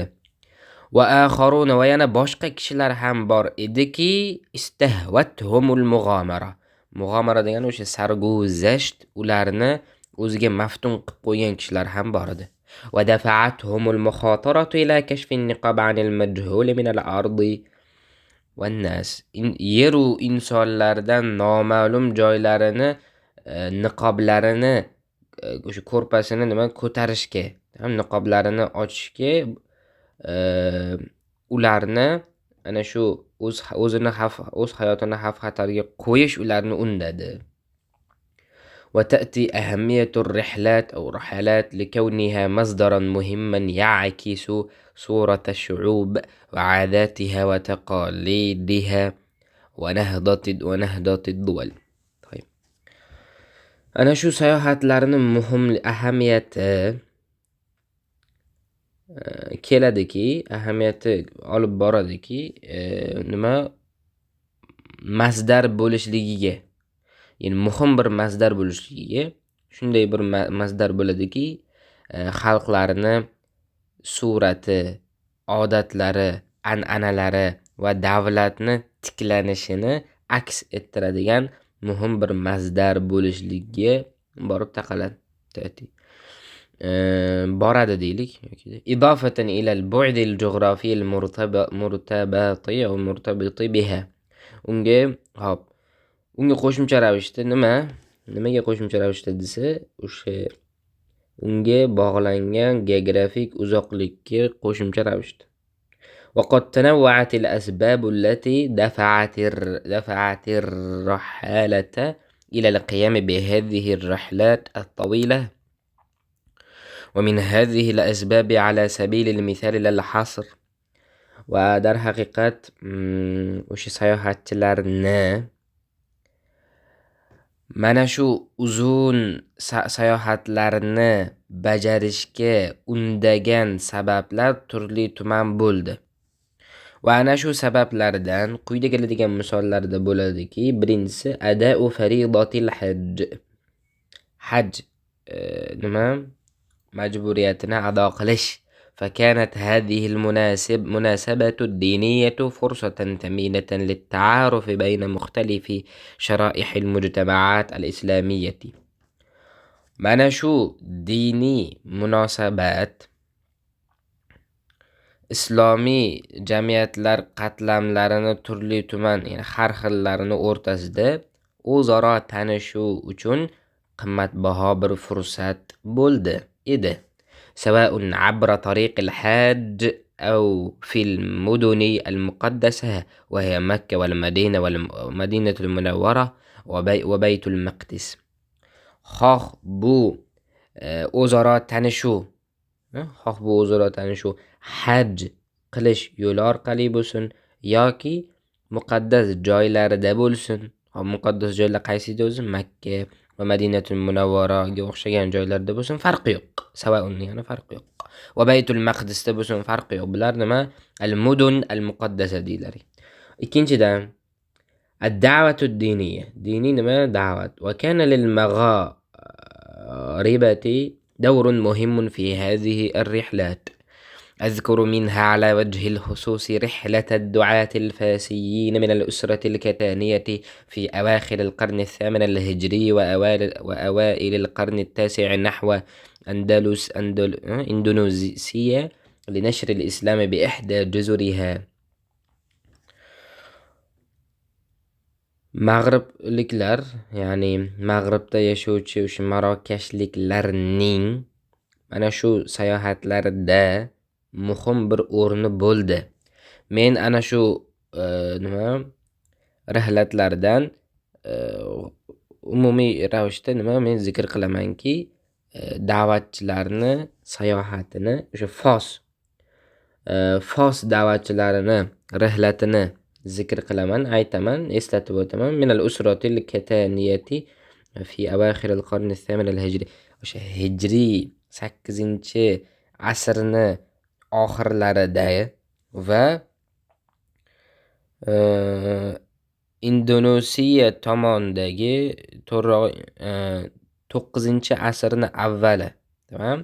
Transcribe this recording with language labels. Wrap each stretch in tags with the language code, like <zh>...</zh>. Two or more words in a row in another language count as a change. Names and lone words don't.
<ar>وآخرون,</ar> <uz>va yana boshqa kishilar ham bor ediki,</uz> <ar>استهوتهم المغامرة.</ar> <uz>Mughamara degani o'sha sarguzasht ularni o'ziga maftun qilib qo'ygan kishilar ham bor edi.</uz> <ar>ودفعتهم المخاطرة إلى كشف النقاب عن المجهول من الأرض والناس.</ar> <uz>yeru insonlardan noma'lum joylarini, niqoblarini, o'sha ko'rpasini ko'tarishga, niqoblarini ochishga, ularni ana shu o'z hayotini xavf-xatarga qo'yish ularni undadi.</uz> <ar>وتأتي أهمية الرحلات أو رحلات لكونها مصدرا مهما يعكس صورة الشعوب وعاداتها وتقاليدها ونهضة الدول. طيب. أنا شو</ar> <uz>sayohatlarni muhim ahamiyati ahamiyati olib boradiki, masdar bo'lishligiga, ya'ni muhim bir masdar bo'lishligiga, shunday bir masdar bo'ladiki, xalqlarni surati, odatlari, an'analari va davlatni tiklanishini aks ettiradigan muhim bir masdar bo'lishligiga borib taqaladi. boradi deylik.</uz> <ar>إضافة إلى البعد الجغرافي المرتبط أو مرتبط بها.</ar> <uz>Unga qo'shimcha ravishda nimaga qo'shimcha ravishda desa, o'sha unga bog'langan geografik uzoqlikka qo'shimcha ravishda.</uz> <ar>وقد تنوعت الأسباب التي دفعت الرحالة إلى القيام بهذه الرحلات الطويلة، ومن هذه الأسباب على سبيل المثال لا الحصر.</ar> <uz>va dar haqiqat o'sha sayohatchilarni mana shu uzun sayohatlarni bajarishga undagan sabablar turli tuman bo'ldi. Va ana shu sabablardan quyida keladigan misollarda bo'ladiki, birinchisi</uz> <ar>أداء فريضة الحج.</ar> <uz>Hajj majburiyatini ado qilish.</uz> <ar>فكانت هذه المناسبة الدينية فرصة ثمينة للتعارف بين مختلف شرائح المجتمعات الإسلامية.</ar> <uz>mana shu diniy munosabat islomiy jamiyatlar qatlamlarini turli tuman, ya'ni har xillarini o'rtasida o'zaro tanishuv uchun qimmatbaho bir fursat bo'ldi edi.</uz> <ar>سواء عبر طريق الحاج أو في المدن المقدسة وهي مكة والمدينة والمدينة المنورة وبيت المقدس.</ar> <uz>xoh bu o'zaro tanishuv, haj qilish yo'li orqali bo'lsin yoki muqaddas joylarida bo'lsin. Muqaddas joylar qaysida o'zi? Makka va Madinatul Munawwaraga o'xshagan joylarda bo'lsin, farqi yo'q. Savaun, ya'ni farqi yo'q. Va Baytul Maqdisda bo'lsin, farqi yo'q. Bular nima?</uz> <ar>المدن المقدسة</ar> <uz>deyiladi. Ikkinchidan</uz> <ar>الدعوة الدينية.</ar> <uz>Diniy nima? Da'vat.</uz> <ar>وكان للمغاربة دور مهم في هذه الرحلات. أذكر منها على وجه الخصوص رحلة الدعاة الفاسيين من الأسرة الكتانية في أواخر القرن الثامن الهجري وأوائل القرن التاسع نحو إندونيسيا لنشر الإسلام بإحدى جزرها.</ar> <uz>Mag'ribliklar, ya'ni Mag'ribda yashovchi o'sha marokashliklarning mana shu sayohatlarida muhim bir o'rni bo'ldi. Men ana shu rihlatlardan umumiy ravishda men zikr qilamanki, da'vatchilarni sayohatini, o'sha Fos da'vatchilarini rihlatini zikr qilaman, aytaman, eslatib o'taman.</uz> <ar>من الأسرة الكتانية في أواخر القرن الثامن الهجري.</ar> <uz>O'sha hijriy 8-asrni oxirlarida va Indonesiya tomondagi 9-asrni avvali, tamam?</uz>